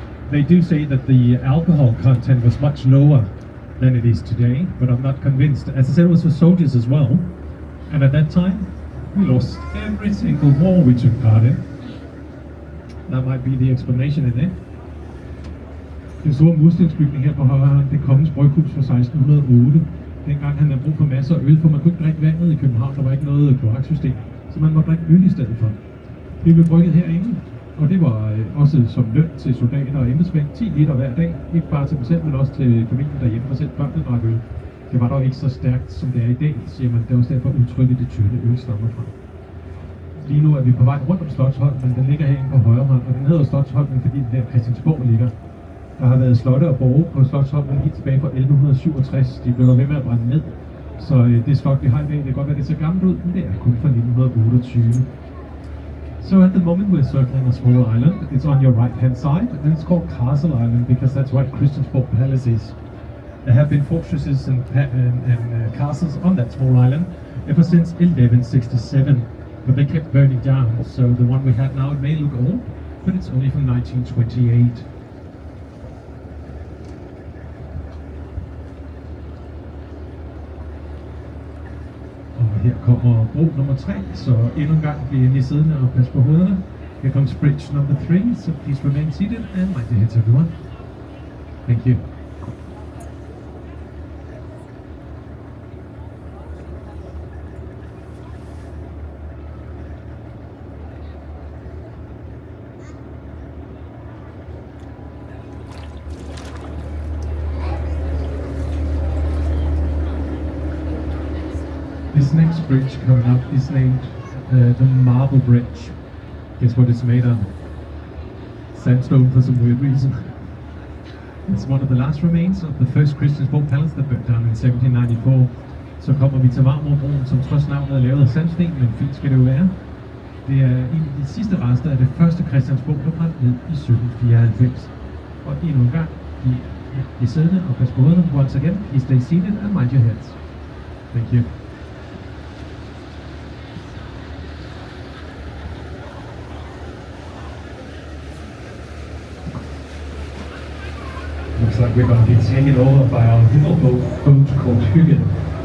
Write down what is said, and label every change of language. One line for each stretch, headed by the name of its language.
English: They do say that the alcohol content was much lower than it is today, but I'm not convinced. As I said, it was for soldiers as well. And at that time, we lost every single war we took part in. That might be the explanation in it.
Danish: Den store murstensbygning her på højre, det er Kongens Bryghus fra 1608. Dengang han havde brug for masser af øl, for man kunne ikke drikke vandet i København, der var ikke noget kloaksystem, så man måtte drikke øl i stedet for. Det blev brygget herinde, og det var også som løn til soldater og embedsmænd, 10 liter hver dag, ikke bare til dem selv, men også til familien derhjemme, for selv børnene drak øl. Det var dog ikke så stærkt, som det er i dag, siger man. Det er også derfor udtrykket det tynde øl stammer fra. Lige nu er vi på vej rundt om Slotsholmen, den ligger herinde på højre hånd, og den hedder Slotsholmen, fordi den der Christiansborg ligger. Der har været slotte og borge på Slotsholmen helt tilbage fra 1167. De blev der ved med at brænde ned. Så det slot, vi har i dag, det kan godt være, det ser gammelt ud, men det er kun fra 1928.
English: So at the moment we're circling a small island. It's on your right hand side, and it's called Castle Island because that's what Christiansborg Palace is. There have been fortresses and castles on that small island ever since 1167, but they kept burning down. So the one we have now, it may look old, but it's only from 1928.
Danish: Og her kommer bro nummer 3, så endnu en gang bliver I siddende og pas på hovederne.
English: Here comes bridge number 3, so please remain seated and mind your heads, everyone. Thank you. This next bridge coming up is named the Marble Bridge. Guess what it's made of? Sandstone for some weird reason. It's one of the last remains of the first Christiansborg Palace that burnt down in 1794.
Danish: Så kommer vi til Marmorbroen, som trods navnet er lavet af sandsten, men fint skal det jo være. Det er en af de sidste rester af det første Christiansborg, der brændte ned i 1794. Og endnu en gang, I siddende og pas på hovederne.
English: Once again, please stay seated and mind your heads. Thank you. Looks like we're going to be taken over by our little boat called Hyggen.